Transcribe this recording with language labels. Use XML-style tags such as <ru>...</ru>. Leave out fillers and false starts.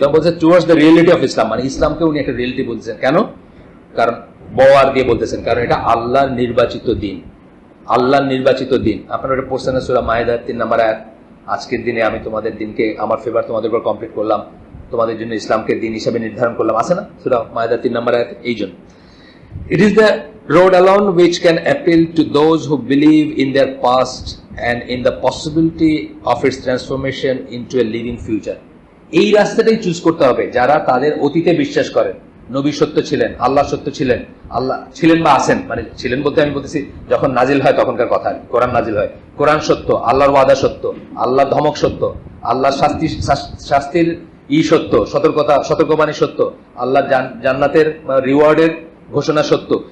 <bn>তখন বলছে</bn> <en>towards the reality of Islam,</en> <bn>মানে ইসলামকে উনি একটা রিয়েলিটি বলছেন। কেন? কারণ বড় আর দিয়ে বলতেছেন, কারণ এটা আল্লাহর নির্বাচিত দিন, আল্লাহর নির্বাচিত দিন। আপনারা এটা পড়ছেন না সূরা মাইদার 3 নম্বর আয়াত, আজকের দিনে আমি তোমাদের দিনকে আমার ফেভার তোমাদের উপর কমপ্লিট করলাম, তোমাদের জন্য ইসলামকে দিন হিসেবে নির্ধারণ করলাম, আছে না সূরা মাইদার 3 নম্বর আয়াত? এই জন্য</bn> <en>it is the road alone which can appeal to those who believe in their past and in the possibility of its transformation into a living future.</en> <bn>এই রাস্তাটাই চুজ করতে হবে যারা তাদের অতীতে বিশ্বাস করেন, নবী সত্য ছিলেন, আল্লাহ সত্য ছিলেন, আল্লাহ ছিলেন বা আছেন, মানে ছিলেন বলতে আমি বলতেছি যখন নাজিল হয় তখনকার কথা, কোরআন নাজিল হয়, কোরআন সত্য, আল্লাহর ওয়াদা সত্য, আল্লাহর ধমক সত্য, আল্লাহর শাস্তির সত্য, সতর্কবাণী সত্য, আল্লাহর জান্নাতের রিওয়ার্ডের ঘোষণা সত্য।</bn>